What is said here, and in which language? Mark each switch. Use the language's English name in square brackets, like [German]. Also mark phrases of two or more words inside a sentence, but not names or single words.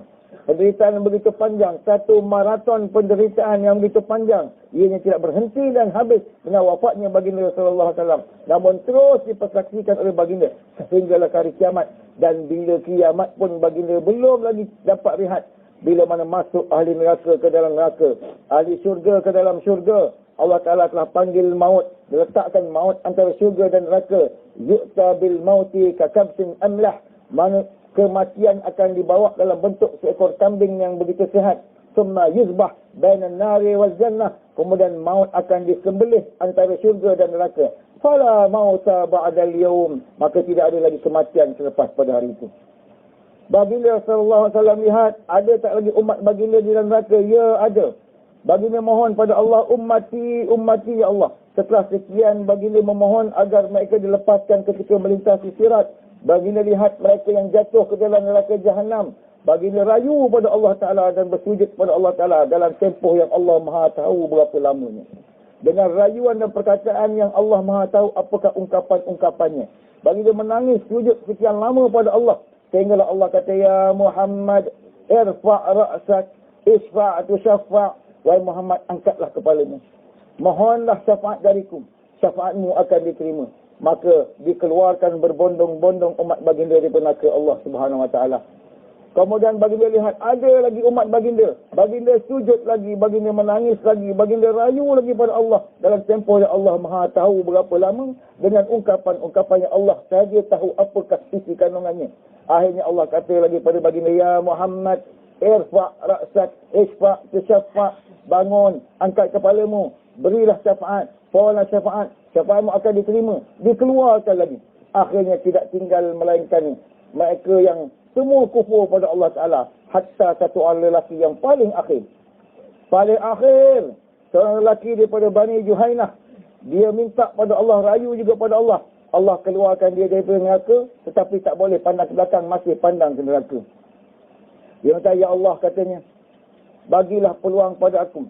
[Malay] Penderitaan yang begitu panjang, satu maraton penderitaan yang begitu panjang, ianya tidak berhenti dan habis dengan wafatnya baginda [Arabic] صلى الله عليه وسلم, [Malay] namun terus dipersaksikan oleh baginda sehinggalah hari kiamat. Dan bila kiamat pun baginda belum lagi dapat rehat. Bila mana masuk ahli neraka ke dalam neraka, ahli syurga ke dalam syurga, Allah Ta'ala telah panggil maut, diletakkan maut antara syurga dan neraka. [Arabic] يؤتى بالموت كالكبش أملح, [Malay] mana kematian akan dibawa dalam bentuk seekor kambing yang begitu sehat. [Arabic] ثم يذبح بين النار والجنة, [Malay] kemudian maut akan disembelih antara syurga dan neraka. [Arabic] فلا موت بعد اليوم, [Malay] maka tidak ada lagi kematian selepas pada hari itu. Baginda [Arabic] صلى الله عليه وسلم [Malay] lihat, ada tak lagi umat baginda di dalam neraka? Ya, ada. Baginda mohon pada Allah, [Arabic] أمتي، أمتي يا الله. [Malay] Setelah sekian baginda memohon agar mereka dilepaskan ketika melintasi sirat. Baginda lihat mereka yang jatuh ke dalam neraka jahanam. Baginda rayu pada Allah Ta'ala dan bersujud pada Allah Ta'ala dalam tempoh yang Allah Maha tahu berapa lamanya. Dengan rayuan dan perkataan yang Allah Maha tahu apakah ungkapan-ungkapannya. Baginda menangis sujud sekian lama pada Allah. Sehinggalah Allah kata, ya Muhammad, [Arabic] ارفع رأسك، اشفع تشفع'. [Malay] Wahai Muhammad, angkatlah kepalamu. Mohonlah syafaat dariku. Syafaatmu akan diterima. Maka dikeluarkan berbondong-bondong umat baginda daripada neraka Allah [Arabic] سبحانه وتعالى. [Malay] Kemudian baginda lihat ada lagi umat baginda. Baginda sujud lagi, baginda menangis lagi, baginda rayu lagi pada Allah. Dalam tempoh yang Allah Maha tahu berapa lama, dengan ungkapan-ungkapan yang Allah sahaja tahu apakah isi kandungannya. Akhirnya Allah kata lagi pada baginda, ya Muhammad, [Arabic] ارفع رأسك، اشفع تشفع'. [Malay] Bangun, angkat kepalamu, berilah syafaat, pohonlah syafaat. Syafaatmu akan diterima. Dikeluarkan lagi. Akhirnya tidak tinggal melainkan mereka yang semua kufur pada Allah Ta'ala. Hatta satu orang lelaki yang paling akhir. Paling akhir. Seorang lelaki daripada Bani Juhainah. Dia minta pada Allah, rayu juga pada Allah. Allah keluarkan dia daripada neraka. Tetapi tak boleh pandang ke belakang, masih pandang ke neraka. Dia minta, ya Allah katanya, bagilah peluang pada aku.